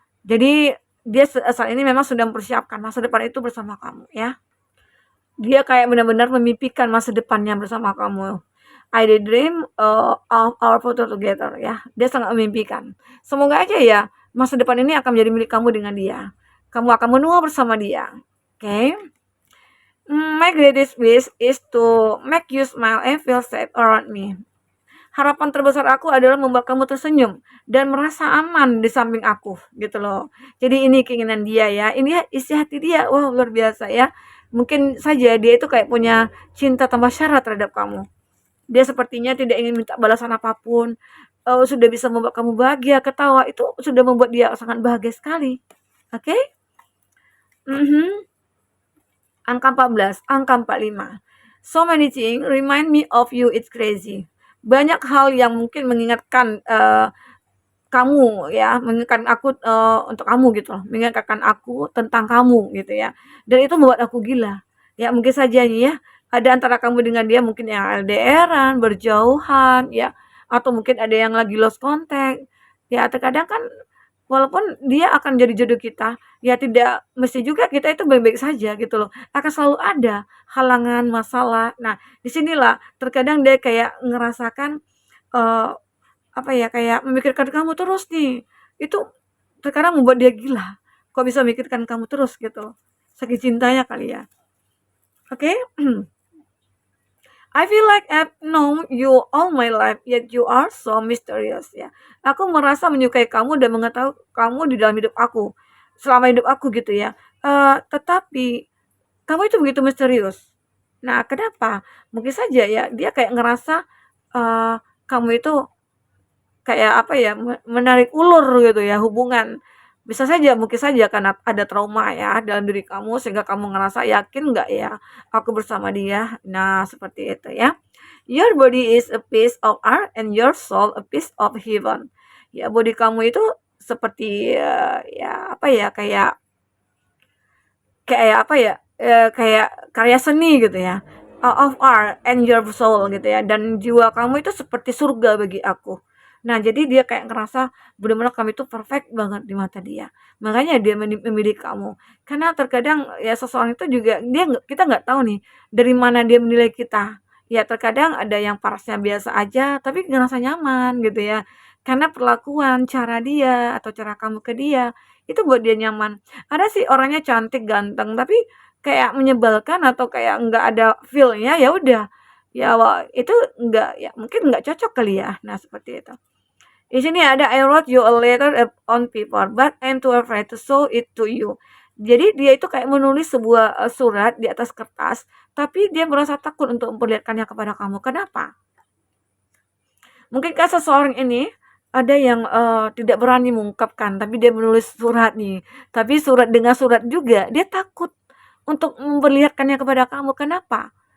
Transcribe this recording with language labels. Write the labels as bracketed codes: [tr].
[id] Jadi dia saat ini memang sudah mempersiapkan masa depan itu bersama kamu ya. Dia kayak benar-benar memimpikan masa depannya bersama kamu. [en] I daydream of our future together ya. [id] Dia sangat memimpikan. Semoga aja ya masa depan ini akan menjadi milik kamu dengan dia. Kamu akan menua bersama dia. Oke. Okay? [en] My greatest wish is to make you smile and feel safe around me. [id] Harapan terbesar aku adalah membuat kamu tersenyum dan merasa aman di samping aku, gitu loh. Jadi ini keinginan dia ya, ini isi hati dia, wah luar biasa ya. Mungkin saja dia itu kayak punya cinta tanpa syarat terhadap kamu. Dia sepertinya tidak ingin minta balasan apapun, sudah bisa membuat kamu bahagia, ketawa, itu sudah membuat dia sangat bahagia sekali. Oke? Okay? Angka 14, angka 45. [en] So many things remind me of you, it's crazy. [id] Banyak hal yang mungkin mengingatkan kamu ya, mengingatkan aku untuk kamu gitu loh, mengingatkan aku tentang kamu gitu ya. Dan itu membuat aku gila. Ya mungkin saja nih ya, ada antara kamu dengan dia mungkin yang LDR-an, berjauhan ya, atau mungkin ada yang lagi lost contact. Ya terkadang kan walaupun dia akan jadi jodoh kita, ya tidak mesti juga kita itu baik-baik saja gitu loh. Akan selalu ada halangan, masalah. Nah, disinilah terkadang dia kayak ngerasakan eee apa ya, kayak memikirkan kamu terus nih. Itu terkadang membuat dia gila, kok bisa memikirkan kamu terus gitu, saking cintanya kali ya. Oke? [en] I feel like I've known you all my life, yet you are so mysterious ya. [id] Aku merasa menyukai kamu dan mengetahui kamu di dalam hidup aku, selama hidup aku gitu ya. Tetapi kamu itu begitu misterius. Nah, kenapa? Mungkin saja ya, dia kayak ngerasa, kamu itu kayak apa ya, menarik ulur gitu ya hubungan. Bisa saja, mungkin saja karena ada trauma ya dalam diri kamu sehingga kamu ngerasa, "Yakin nggak ya aku bersama dia?" Nah, seperti itu ya. [en] Your body is a piece of art and your soul a piece of heaven. [id] Ya, body kamu itu seperti, ya apa ya, kayak kayak apa ya, kayak karya seni gitu ya, [en] of art and your soul [id] gitu ya, dan jiwa kamu itu seperti surga bagi aku. Nah, jadi dia kayak ngerasa benar-benar kamu itu perfect banget di mata dia. Makanya dia memilih kamu. Karena terkadang ya seseorang itu juga kita nggak tahu nih dari mana dia menilai kita. Ya terkadang ada yang parasnya biasa aja tapi ngerasa nyaman gitu ya. Karena perlakuan, cara dia atau cara kamu ke dia itu buat dia nyaman. Ada sih orangnya cantik, ganteng, tapi kayak menyebalkan atau kayak nggak ada feel-nya, ya udah, ya itu nggak ya mungkin nggak cocok kali ya. Nah, seperti itu. Di sini ada [en] I wrote you a letter on paper, but I'm too afraid to show it to you. [id] Jadi dia itu kayak menulis sebuah surat di atas kertas, tapi dia merasa takut untuk memperlihatkannya kepada kamu. Kenapa? Mungkinkah seseorang ini ada yang, tidak berani mengungkapkan, tapi dia menulis surat nih, tapi dengan surat juga dia takut untuk memperlihatkannya kepada kamu, kenapa?